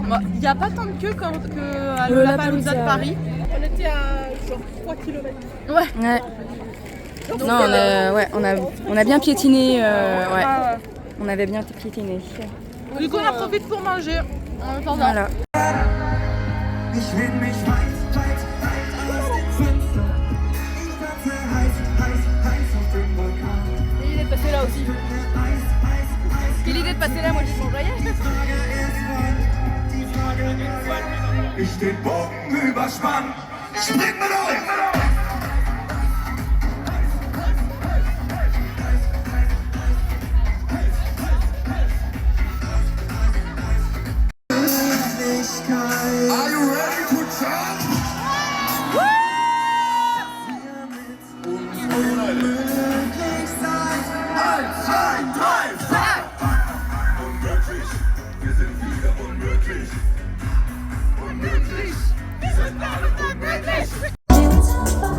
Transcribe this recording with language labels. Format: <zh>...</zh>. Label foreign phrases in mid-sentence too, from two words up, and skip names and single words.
<fr>Il n'y a pas tant de queue qu'à Lollapalooza Lollapalooza de Paris. On était à genre 3 km. Ouais. Non, on a bien piétiné. Ouais. On avait bien piétiné. Du coup, on en profite pour manger. En attendant. Voilà.</fr> <de>Ich will mich weit aus dem Fenster. Ich tanze heiß auf dem Vulkan.</de> <fr>Et il est passé là aussi. Quelle idée de passer là, moi je suis en voyage.</fr> <de>Ich den Bogen überspann. Spring mit euch!</de> <en>Are you ready to jump?</en> <de>Unmöglich sein. 1, 2, 3, 4. Unmöglich, wir sind wieder unmöglich. Unmöglich, wir sind alle unmöglich.</de>